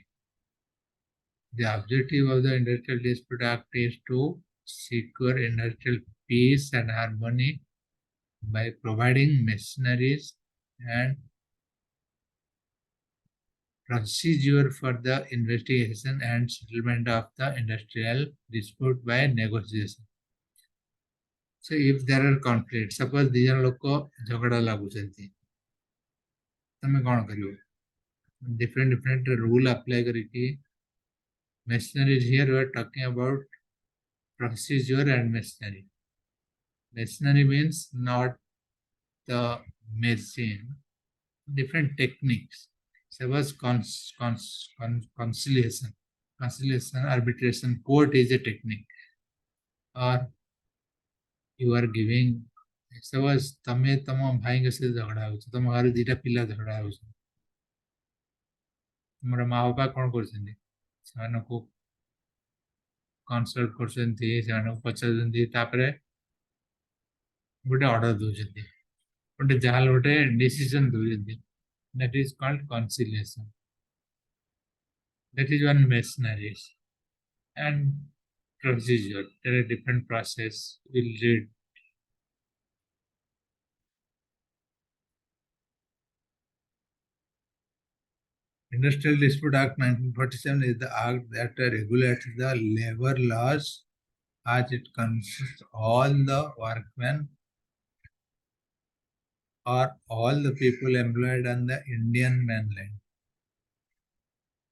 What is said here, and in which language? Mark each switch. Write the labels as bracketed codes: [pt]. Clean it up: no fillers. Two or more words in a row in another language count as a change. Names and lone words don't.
[en] The objective of the Industrial Dispute Act is to secure industrial peace and harmony by providing machineries and procedure for the investigation and settlement of the industrial dispute by negotiation. So if there are conflicts, suppose [or] ଦି ଜଣ ଲୋକ ଝଗଡ଼ା ଲାଗୁଛନ୍ତି, ତମେ କ'ଣ କରିବ? [en] different rule apply କରିକି machinery. Here we are talking about procedure and machinery. Machinery means not the machine, different techniques. Suppose conciliation, arbitration, court is a technique. Or you are giving, suppose [or] ତମେ ତମ ଭାଇଙ୍କ ସହିତ ଝଗଡ଼ା ହଉଛ, ତମ ଘରେ ଦିଟା ପିଲା ଝଗଡ଼ା ହଉଛ, ତୁମର ମା ବାପା କ'ଣ କରୁଛନ୍ତି? ସେମାନଙ୍କୁ କନସଲ୍ଟ କରୁଛନ୍ତି, ସେମାନଙ୍କୁ ପଚାରୁଛନ୍ତି, ତାପରେ ଗୋଟେ ଅର୍ଡର ଦଉଛନ୍ତି, ଗୋଟେ ଯାହାହେଲେ ଗୋଟେ ଡିସିଜନ ଦଉଛନ୍ତି. [en] That is called conciliation. That is one machinery and procedure. There are different process. We'll read. Industrial Dispute Act 1947 is the act that regulates the labor laws as it concerns all the workmen or all the people employed on the Indian mainland.